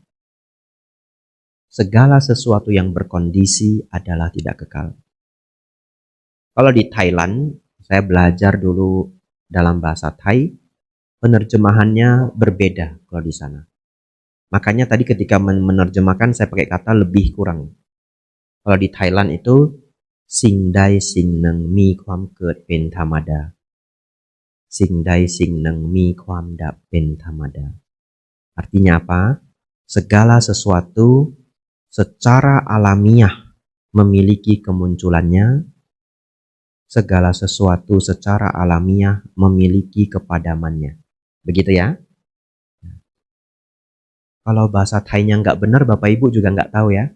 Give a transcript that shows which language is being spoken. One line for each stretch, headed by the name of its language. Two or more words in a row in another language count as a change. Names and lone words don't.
Indonesian: Segala sesuatu yang berkondisi adalah tidak kekal. Kalau di Thailand, saya belajar dulu dalam bahasa Thai, penerjemahannya berbeda kalau di sana. Makanya tadi ketika menerjemahkan saya pakai kata lebih kurang. Kalau di Thailand itu
Thai: สิ่งใดสิ่งหนึ่งมีความเกิดเป็นธรรมดาสิ่งใดสิ่งหนึ่งมีความดับเป็นธรรมดา
Indonesian: Artinya apa? Segala sesuatu secara alamiah memiliki kemunculannya, segala sesuatu secara alamiah memiliki kepadamannya. Begitu ya? Kalau bahasa Thainya nggak benar, Bapak Ibu juga nggak tahu ya.